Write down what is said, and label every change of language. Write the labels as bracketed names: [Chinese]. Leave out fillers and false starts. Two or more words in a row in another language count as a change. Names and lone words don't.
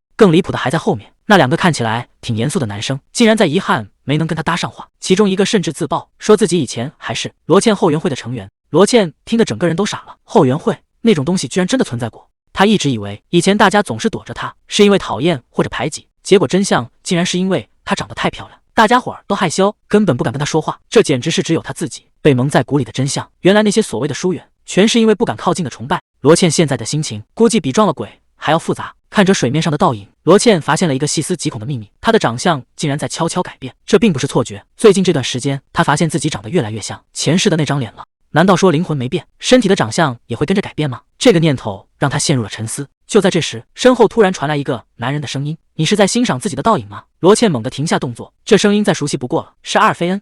[Chinese] 更離譜的還在後面，那2個看起來挺嚴肅的男生，竟然在遺憾沒能跟她搭上話。其中一個甚至自曝說自己以前還是羅茜後援會的成員。羅茜聽得整個人都傻了，後援會那種東西居然真的存在過。她一直以為以前大家總是躲着她，是因為討厭或者排擠，結果真相竟然是因為她長得太漂亮，大家伙兒都害羞，根本不敢跟她說話。這簡直是只有她自己被蒙在鼓裡的真相。原來那些所謂的疏遠，全是因為不敢靠近的崇拜。羅茜現在的心情估計比撞了鬼還要複雜。看着水面上的倒影，羅茜發现了一個細思極恐的秘密，她的長相竟然在悄悄改變。這並不是錯覺，最近這段時間，她發現自己長得越來越像前世的那張臉了。難道說靈魂沒變，身體的長相也會跟着改變嗎？這個念頭讓她陷入了沉思。就在這時，身後突然傳來一個男人的聲音：你是在欣賞自己的倒影嗎？羅茜猛地停下動作，這聲音再熟悉不過了，是阿爾菲恩。